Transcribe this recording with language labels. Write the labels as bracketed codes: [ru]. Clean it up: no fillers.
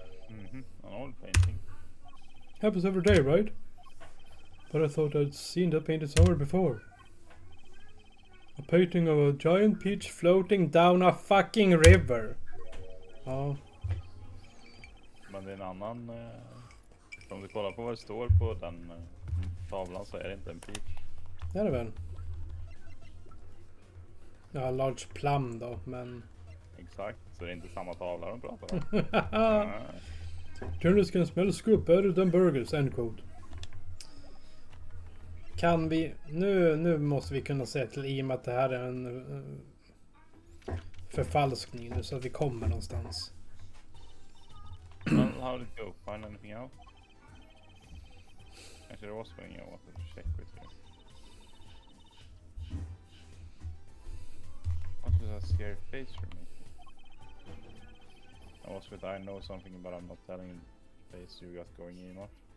[en] An old painting. Happens every day, right? But I thought I'd seen that painted somewhere before. A painting of a giant peach floating down a fucking river. [sv] Ja. Men det är en annan... om du kollar på vad det står på den tavlan så är det inte en peach. Det är det väl. Ja, [en] large plum [sv] då, men... Exakt, så det är inte samma tavla de pratar om. [en] Journalists can smell scoop better than burgers, end quote. [sv] Kan vi... Nu måste vi kunna säga till i och med att det här är en förfalskning nu så att vi kommer någonstans. [en] Well, how did it go? Find anything out? Actually, there was something I wanted to check with you. What was that scary face you're making? That was with I know something but I'm not telling you the face you got going in on.